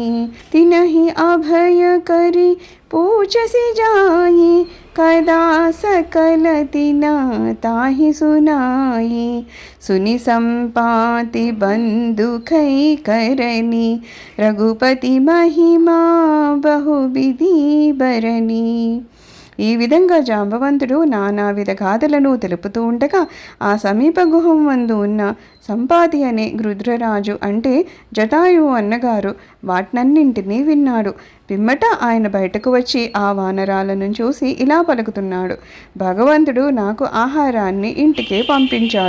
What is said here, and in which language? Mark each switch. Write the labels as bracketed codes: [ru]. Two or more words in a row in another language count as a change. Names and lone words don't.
[awa] तिनहि अभय करी पूछसि जाई, कदा सकल तिना ताहि सुनाई। सुनि संपाति बंधु खई करनी, रघुपति महिमा बहु विधि बरनी। [te] ఈ విధంగా జాంబవంతుడు నానావిధ గాథలను తెలుపుతూ ఉండగా ఆ సమీప గుహం వందు ఉన్న సంపాతి అనే గృధ్రరాజు, అంటే జటాయువు అన్నగారు, వాటినన్నింటినీ విన్నాడు. పిమ్మట ఆయన బయటకు వచ్చి ఆ వానరాలను చూసి ఇలా పలుకుతున్నాడు: భగవంతుడు నాకు ఆహారాన్ని ఇంటికే పంపించాడు.